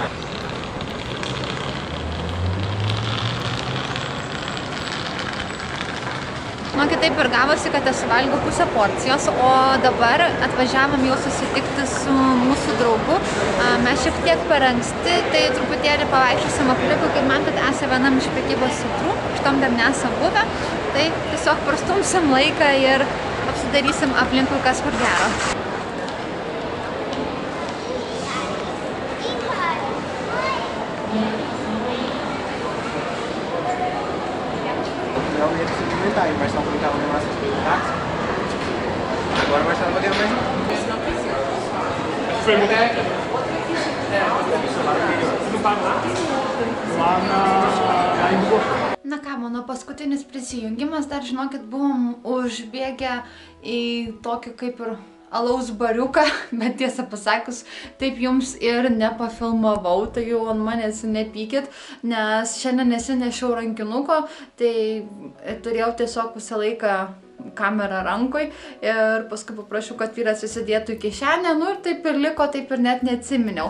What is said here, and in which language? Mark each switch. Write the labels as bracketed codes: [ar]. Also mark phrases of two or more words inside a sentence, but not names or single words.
[lt] Man kitaip ir gavosi, kad esu valgiau pusę porcijos, o dabar atvažiavom jau susitikti su mūsų draugu. Mes šiek tiek per anksti, tai truputėlį pavaikščiosim aplinkui, kaip man, kad esame vienam iš prekybos centrų, šitom dar nesam buvę, tai tiesiog prastumsim laiką ir apsidarysim aplinkui, kas kur gero. [pt] E mais não colocava nem mais táxi. Agora mais não podemos mais. Foi muito. [lt] Na ką, mano paskutinis prisijungimas, dar žinokit, buvom užbėgę į tokį kaip ir alaus bariuką, bet tiesą pasakius, taip jums ir nepafilmavau, tai jau ant manęs nepykit, nes šiandien nesinešiau rankinuko, tai turėjau tiesiog visą laiką kamerą rankoj ir paskui paprašiau, kad vyras įsidėtų į kišenę, nu ir taip ir liko, taip ir net neatsiminiau.